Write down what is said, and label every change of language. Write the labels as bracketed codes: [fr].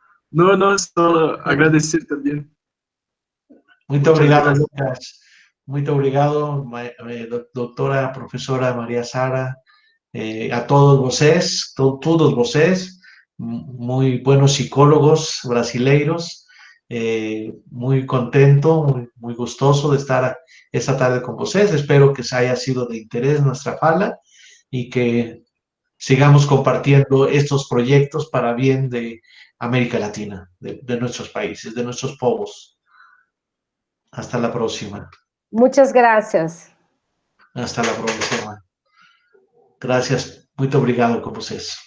[es] No, no, solo agradecer también. [pt] Muito [es] Muchas [pt] obrigado, [es] gracias. Lucas. [pt] Muito obrigado, doutora, professora Maria Sara, a todos vocês, todos vocês, [es] muy buenos [pt] psicólogos brasileiros. [es] Muy contento, muy gustoso de estar esta tarde con vocês. Espero que haya sido de interés nuestra fala y que sigamos compartiendo estos proyectos para bien de América Latina, de nuestros países, de nuestros pueblos. Hasta la próxima. Muchas gracias. Hasta la próxima. Gracias. [pt] Muito obrigado com vocês.